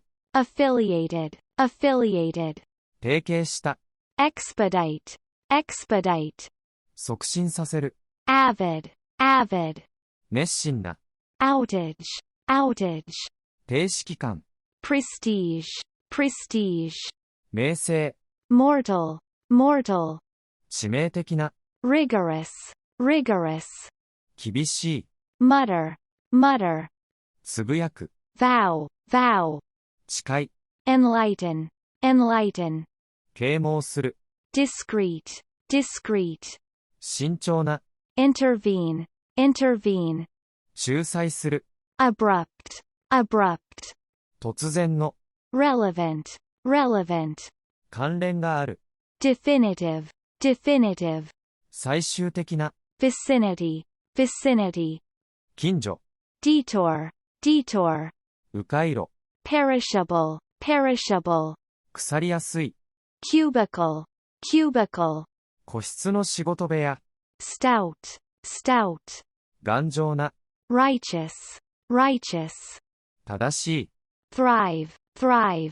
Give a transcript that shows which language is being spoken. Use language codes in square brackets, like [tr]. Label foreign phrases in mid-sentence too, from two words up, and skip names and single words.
[en] affiliated, affiliated, [ja] 提携した、 [en] expedite, expedite, [ja] 促進させる、 [en] avid, avid, [ja] 熱心な、 [en] outage, outage, [ja] 停止期間、 [en] prestige, prestige, [ja] 名声、 [en] mortal, mortal, [ja] 致命的な、 [en] rigorous, rigorous, [ja] 厳しい、 [en] mutter, mutter, [ja] つぶやく、 [en] vow, vow, [ja] 誓い、 [en] enlighten, enlighten, [ja] 啓蒙する、 [en] discreet, discreet, [ja] 慎重な、 [en] intervene, intervene, [ja] 仲裁する、 [en] abrupt, abrupt, [ja] 突然の、 [en] relevant, relevant, [ja] 関連がある、 [en] definitive, definitive, [ja] 最終的な、 [en] vicinity, vicinity, [ja] 近所、 [en] detour, detour, [ja] 迂回路、 [en] perishable, perishable, [ja] 腐りやすい、 [en] cubicle, cubicle, [ja] 個室の仕事部屋、 [en] stout, stout, [ja] 頑丈な、 [en] righteous, righteous, [ja] 正しい、 [en] thrive, thrive,